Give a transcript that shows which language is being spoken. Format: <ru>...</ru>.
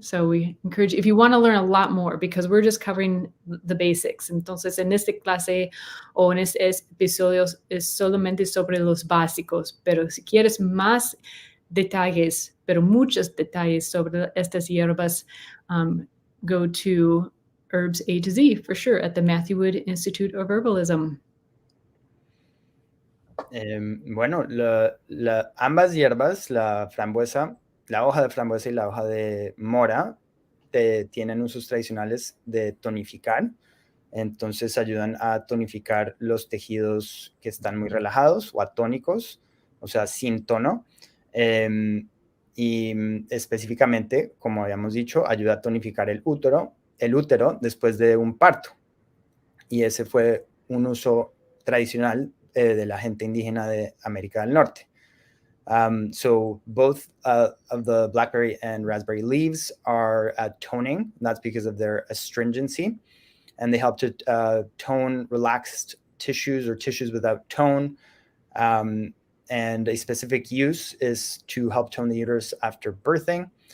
<en>So we encourage you, if you want to learn a lot more, because we're just covering the basics.</en> <es>Entonces, en esta clase o en este episodio es solamente sobre los básicos, pero si quieres más detalles, pero muchos detalles sobre estas hierbas,</es> <en>go to Herbs A to Z for sure at the Matthew Wood Institute of Herbalism.</en> <es>Bueno, ambas hierbas, la frambuesa, la hoja de frambuesa y la hoja de mora, tienen usos tradicionales de tonificar. Entonces ayudan a tonificar los tejidos que están muy relajados o atónicos, o sea, sin tono. Y específicamente, como habíamos dicho, ayuda a tonificar el útero después de un parto. Y ese fue un uso tradicional de la gente indígena de América del Norte.</es> <en>So both of the blackberry and raspberry leaves are toning. That's because of their astringency, and they help to tone relaxed tissues or tissues without tone. And a specific use is to help tone the uterus after birthing.</en>